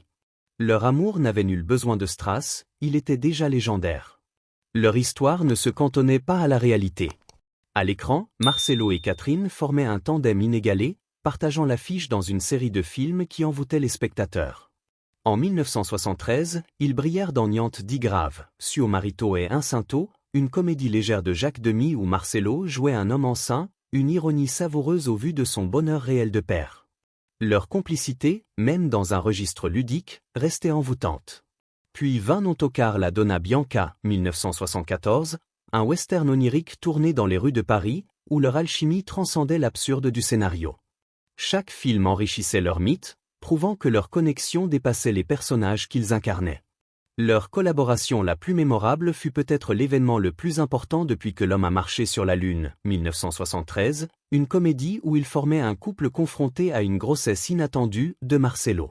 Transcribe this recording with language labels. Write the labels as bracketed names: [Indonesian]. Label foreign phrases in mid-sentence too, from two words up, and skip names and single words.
[French] Leur amour n'avait nul besoin de strass, il était déjà légendaire. Leur histoire ne se cantonnait pas à la réalité. À l'écran, Marcelo et Catherine formaient un tandem inégalé, partageant l'affiche dans une série de films qui envoûtaient les spectateurs. En 1973, ils brillèrent dans Niente di Grave, Suo marito e incinto, une comédie légère de Jacques Demy où Marcelo jouait un homme enceint, une ironie savoureuse au vu de son bonheur réel de père. Leur complicité, même dans un registre ludique, restait envoûtante. Puis vint Non toccare la donna bianca, 1974, un western onirique tourné dans les rues de Paris, où leur alchimie transcendait l'absurde du scénario. Chaque film enrichissait leur mythe, prouvant que leur connexion dépassait les personnages qu'ils incarnaient. Leur collaboration la plus mémorable fut peut-être l'événement le plus important depuis que l'homme a marché sur la Lune, 1973, une comédie où ils formaient un couple confronté à une grossesse inattendue de Marcelo.